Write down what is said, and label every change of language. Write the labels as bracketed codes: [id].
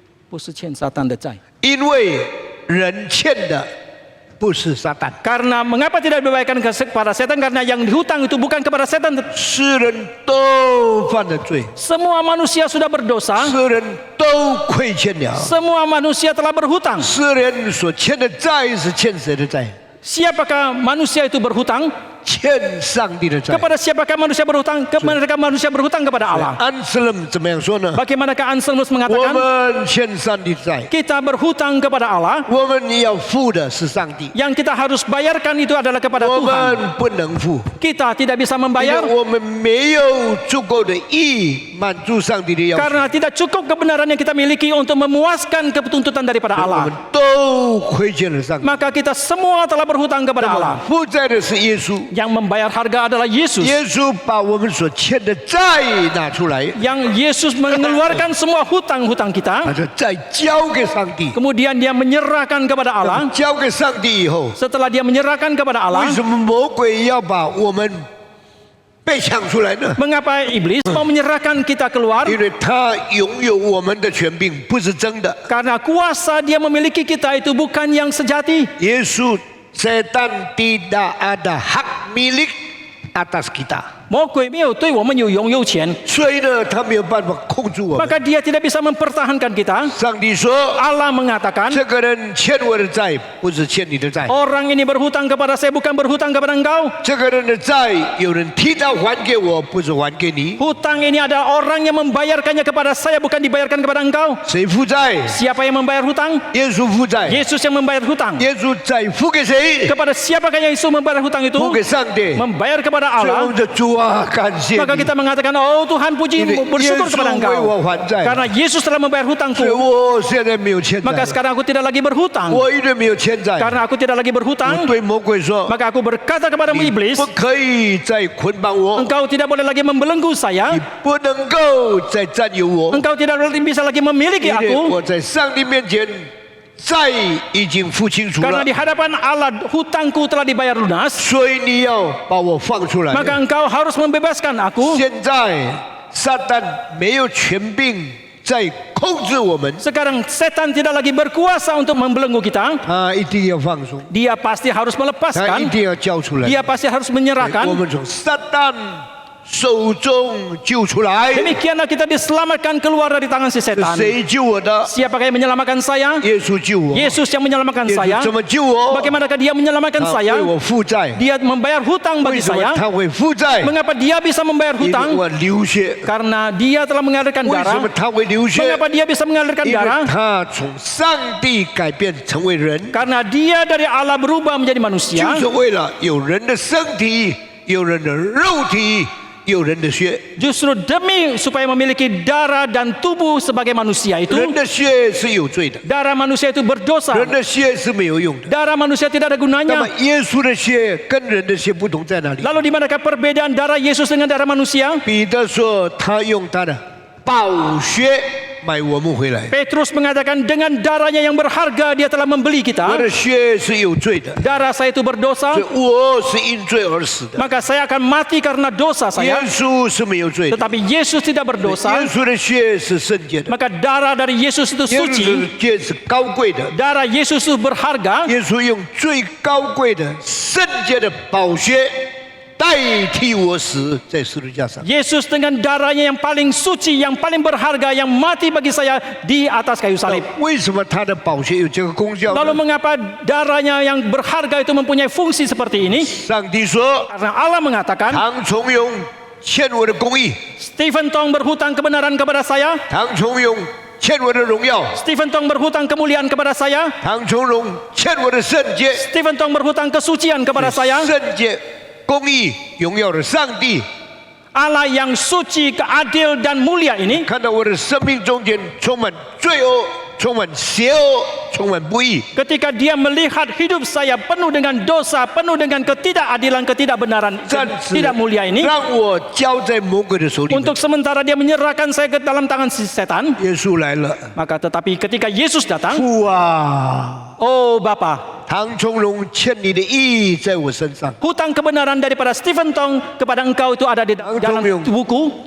[zh] 不是欠撒旦的债，因为人欠的不是撒旦。 [id] Karena mengapa tidak dibaikkan kepada setan? Karena yang dihutang itu bukan kepada setan. [zh] 世人都犯了罪， [id] Semua manusia sudah berdosa. [zh] 世人都亏欠了， [id] Semua manusia telah berhutang. [zh] 世人所欠的债是欠谁的债？ [id] Siapakah manusia itu berhutang? [zh] 欠上帝的债。 [id] Kepada siapakah manusia berhutang? Kepada manusia berhutang kepada Allah. [zh] 安斯lâm怎么样说呢？ [id] Bagaimanakah Anselmus [zh] 我 [id] mengatakan? [zh] 们欠上帝债， [id] Kita berhutang kepada Allah. [zh] 我们要付的是上帝， [id] Yang kita harus bayarkan itu adalah kepada [zh] 我 [id] Tuhan. [zh] 们不能付， [id] Kita tidak bisa [zh] 因 [id] membayar [zh] 为我们没有足够的义满足上帝的要求， [id] karena tidak cukup kebenaran yang kita miliki untuk memuaskan ketuntutan daripada [zh] 我 [id] Allah. [zh] 们都亏欠了上帝。 [id] Maka kita semua telah berhutang kepada [zh] 那 [id] Allah. [zh] 么负债的是耶稣， [id] Yang membayar harga adalah Yesus. [zh] 耶稣把我们所欠的债拿出来， [id] Yang Yesus mengeluarkan semua hutang-hutang kita. [zh] 把这债交给上帝。 [id] Kemudian dia menyerahkan kepada Allah. [zh] 交给上帝以后， [id] Setelah dia menyerahkan kepada [zh] 为 [id] Allah, [zh] 什么魔鬼要把我们被抢出来呢？ [id] mengapa iblis mau menyerahkan kita keluar? [zh] 因为他拥有我们的权柄，不是真的。 [id] Karena kuasa dia memiliki kita itu bukan yang sejati. 耶稣setan tidak ada hak milik atas kita， [zh] 魔鬼没有对我们有拥有权，所以呢，他没有办法控制我们。 [id] maka dia tidak bisa mempertahankan kita. [zh] 上帝说 [id] Allah mengatakan, [zh] 这个人欠我的债，不是欠你的债。 [id] orang ini berhutang kepada saya bukan berhutang kepada engkau. [zh] 这个人的债有人替他还给我，不是还给你。 [id] Hutang ini adalah orang yang membayarkannya kepada saya bukan dibayarkan kepada engkau. [zh] 谁负债？ [id] Siapa yang membayar hutang? [zh] 耶稣负债。 [id] Yesus yang membayar hutang. [zh] 耶稣债付给谁？ [id] Kepada siapakah yang Yesus membayar hutang itu? [zh] 付给上帝。 [id] Membayar kepada [zh] 所以我 [id] Allah. [zh] 们的主啊，感谢 [id] Maka [zh] 你。 [id] kita mengatakan, oh Tuhan puji [zh] 因为 [id] bersyukur [zh] 耶 [id] kepada engkau. [zh] 我还债， [id] Karena Yesus telah membayar [zh] 所以 [id] hutangku. [zh] 我现在没有欠债 [id] Maka [zh] 了。 [id] sekarang aku tidak lagi berhutang. [zh] 我一直没有欠债。 [id] Karena aku tidak lagi [zh] 我 [id] berhutang, [zh] 对魔鬼说 [id] maka aku berkata kepadamu [zh] 你 [id] iblis, [zh] 不可以再捆绑我， [id] engkau tidak boleh lagi membelenggu saya. [zh] 你不能够再占有我， [id] Engkau tidak bisa lagi memiliki [zh] 因为 [id] aku. [zh] 我在上帝面前债已经付清楚 [id] Karena di，hadapan Allah hutangku telah dibayar lunas. [zh] 所以你要把我放出来。 [id] Maka engkau harus membebaskan aku. [zh] 现在撒旦没有权柄在控制我们， [id] Sekarang setan tidak lagi berkuasa untuk membelenggu kita. [zh] 他一定要放松， [id] Dia pasti harus [zh] 他一 [id] melepaskan. [zh] 定要交出来。 [id] Dia pasti harus [zh] 我 [id] menyerahkan. [zh] 们从撒旦手中救出来。 [id] Demikianlah kita diselamatkan keluar dari tangan si setan. [zh] 谁救我的？ [id] Siapakah yang menyelamatkan saya? [zh] 耶稣救我。 [id] Yesus yang menyelamatkan [zh] 耶 [id] saya. [zh] 稣怎么救我？ [id] Bagaimanakah dia menyelamatkan [zh] 他 [id] saya? [zh] 为我负债。 [id] Dia membayar hutang [zh] 为什么 [id] saya. [zh] 他会负债？ [id] Mengapa dia bisa membayar [zh] 因为 [id] hutang? [zh] 我流血。 [id] Karena dia telah mengalirkan [zh] 为什么他会流血？ [id] Mengapa dia bisa mengalirkan [zh] 因为 [id] darah? [zh] 他从上帝改变成为人， [id] Karena dia dari Allah berubah menjadi manusia. [zh] 是为了有人的身体，有人的肉体，有人的血。 [id] Justru demi supaya memiliki darah dan tubuh sebagai manusia [zh] 人 [id] itu. [zh] 的血是有罪的， [id] Darah manusia itu berdosa. [zh] 人的血是没有用的。 [id] Darah manusia tidak ada [zh] 那 [id] gunanya. [zh] 么耶稣的血跟人的血不同在哪里？ [id] Lalu di manakah perbedaan darah Yesus dengan darah manusia? [zh] 彼得说，他用他的宝血买我们回来。 [id] Petrus mengatakan dengan darahnya yang berharga dia telah membeli kita. [zh] 的血是有罪的， [id] Darah saya itu berdosa, [zh] 所以我是因罪而死的。 [id] maka saya akan mati karena dosa [zh] 耶 [id] saya. [zh] 稣是没有罪的， [id] Tetapi Yesus tidak berdosa, [zh] 稣的血是圣洁的， [id] maka darah dari Yesus itu [zh] 耶稣 [id] suci. [zh] 的血是高贵的。 [id] Darah Yesus itu berharga. [zh] 耶稣用最高贵的圣洁的宝血代替我死在十字架上。 [id] Yesus dengan darahnya yang paling suci, yang paling berharga, yang mati bagi saya di atas kayu salib. [zh] 为什么他的宝血有这个功效 [id] Lalu mengapa darahnya yang berharga itu mempunyai fungsi seperti ini? [zh] 上帝说 [id] Karena Allah mengatakan, [zh] 唐崇荣欠我的公义， [id] Stephen Tong berhutang kebenaran kepada saya. [zh] 唐崇荣欠我的荣耀， [id] Stephen Tong berhutang kemuliaan kepada saya. [zh] 唐崇荣欠我的圣洁， [id] Stephen Tong berhutang kesucian kepada saya. [zh] 圣洁、公义、荣耀的上帝， [id] Allah yang suci, adil dan mulia ini [zh] 看到我的生命中间充满罪恶、充满邪恶、充满不义， [id] ketika dia melihat hidup saya penuh dengan dosa, penuh dengan ketidakadilan, ketidakbenaran, [zh] 暂时 [id] tidak mulia ini. [zh] 让我交在魔鬼的手里面。 [id] Untuk sementara dia menyerahkan saya ke dalam tangan si setan. [zh] 耶稣来了， [id] Maka tetapi ketika Yesus datang, [zh] 父啊， [id] oh Bapa, [zh] 唐崇荣欠你的义在我身上， [id] hutang kebenaran daripada Stephen Tong kepada engkau itu ada di dalam tubuhku.